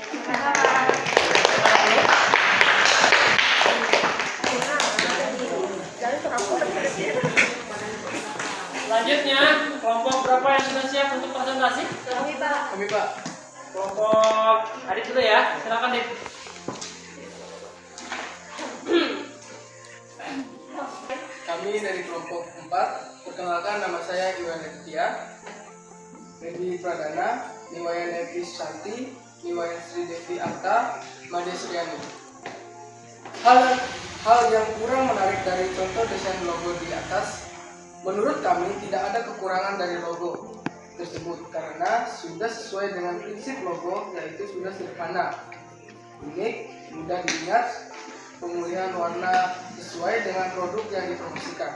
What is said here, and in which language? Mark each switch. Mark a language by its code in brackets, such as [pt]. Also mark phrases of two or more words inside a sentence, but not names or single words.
[id] Selanjutnya, kelompok berapa yang sudah siap untuk presentasi? Kami Pak. Kelompok Adit dulu ya, silakan Dit. Kami dari kelompok 4. Perkenalkan, nama saya Iwan Rektia, Redi Pradana, Niwayan Evi Santi, Niwayan Sri Devi Arta, Made Sriani. Hal yang kurang menarik dari contoh desain logo di atas, menurut kami tidak ada kekurangan dari logo tersebut karena sudah sesuai dengan prinsip logo, yaitu sudah sederhana, unik, mudah diingat, pemilihan warna sesuai dengan produk yang dipromosikan.